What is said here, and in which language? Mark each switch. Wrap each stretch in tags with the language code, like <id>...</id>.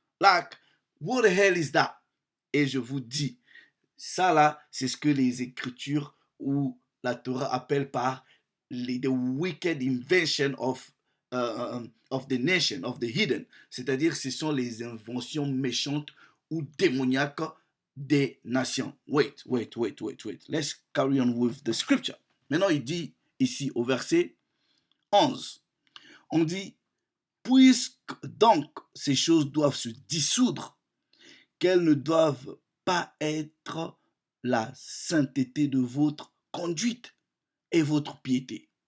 <fr>Like, what the hell is that? Et je vous dis, ça là, c'est ce que les Écritures ou</fr> <en>la Torah appelle par the wicked invention of the nation, of the hidden.</en> <fr>C'est-à-dire, ce sont les inventions méchantes ou démoniaques des nations.</fr> <en>Wait. Let's carry on with the scripture.</en> <fr>Maintenant, il dit ici au verset 11, on dit, puisque donc ces choses doivent se dissoudre, qu'elles ne doivent pas être la sainteté de votre conduite et votre piété.</fr>